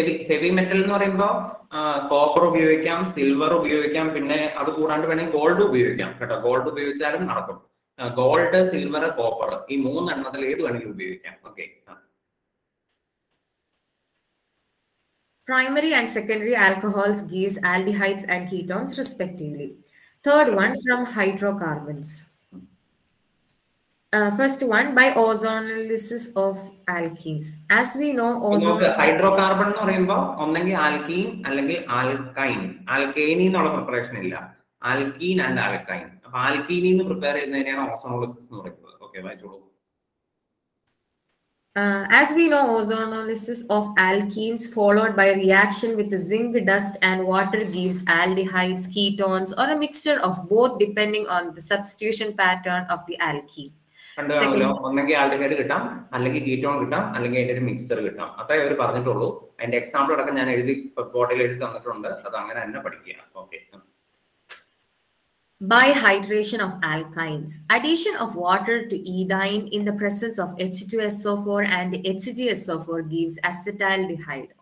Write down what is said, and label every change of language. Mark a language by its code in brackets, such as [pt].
[ml] Heavy metal എന്ന് പറയുമ്പോൾ copper ഉപയോഗിക്കാം, സിൽവർ ഉപയോഗിക്കാം, പിന്നെ അത് കൂടാണ്ട് വേണമെങ്കിൽ ഗോൾഡ് ഉപയോഗിക്കാം കേട്ടോ. ഗോൾഡ് ഉപയോഗിച്ചാലും നടക്കും. ഗോൾഡ്, സിൽവർ, കോപ്പർ ഈ 3 എണ്ണത്തിൽ ഏത് വേണമെങ്കിലും ഉപയോഗിക്കാം. Okay. [en] Primary and secondary alcohols gives aldehydes and ketones respectively. Third one, from hydrocarbons. First one, by ozonolysis of alkenes. As we know, [ml] hydrocarbon എന്ന് പറയുമ്പോൾ ഒന്നെങ്കിൽ ആൽക്കീൻ അല്ലെങ്കിൽ ആൽക്കൈൻ. ആൽക്കൈനി എന്നുള്ള പ്രിപ്പറേഷൻ ഇല്ല, ആൽക്കീൻ ആൻഡ് ആൽക്കൈൻ. അപ്പൊ ആൽക്കീനി എന്ന് പ്രിപ്പയർ ചെയ്യുന്നതിനെയാണ് ഓസോണോളിസിസ് എന്ന് പറയുന്നത്. ഓക്കെ, വായിച്ചോളൂ. [en] As we know, ozonolysis of alkenes followed by reaction with zinc dust and water gives aldehydes, ketones, or a mixture of both depending on the substitution pattern of the alkene. [ml] ഒന്നെങ്കിൽ aldehyde കിട്ടാം, അല്ലെങ്കിൽ ketone കിട്ടാം, അല്ലെങ്കിൽ അതിന്റെ ഒരു mixture കിട്ടാം. അത്രേ അവർ പറഞ്ഞിട്ടുള്ളൂ. അതിന്റെ എക്സാമ്പിൾ അടക്കം ഞാൻ ബോർഡിൽ എഴുതി തന്നിട്ടുണ്ട്. അത് അങ്ങനെ തന്നെ പഠിക്കുക. Okay. [en] By hydration of alkynes, addition of water to ethyne in the presence of H2SO4 and HgSO4 gives acetaldehyde.